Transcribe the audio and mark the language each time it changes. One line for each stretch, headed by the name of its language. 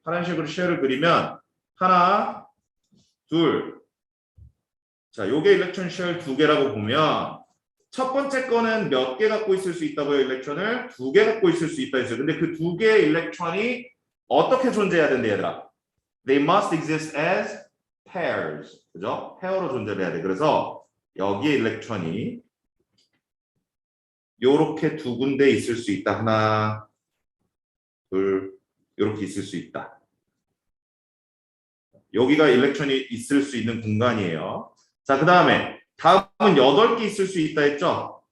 Korean: 파란색으로 쉘을 그리면 하나, 둘. 자, 요게 일렉트론 쉘 2개라고 보면 첫 번째 거는 몇 개 갖고 있을 수 있다고요? 일렉트론을 2개 갖고 있을 수 있다 했어요. 근데 그 2개의 일렉트론이 어떻게 존재해야 된대, 얘들아?
English: They must exist as pairs.
Korean: 그죠? 페어로 존재해야 돼. 그래서 여기에 일렉트론이 요렇게 2군데 있을 수 있다. 하나, 둘, 요렇게 있을 수 있다. 여기가 일렉트론이 있을 수 있는 공간이에요. 자, 그 다음에 다음은 8개 있을 수 있다 했죠?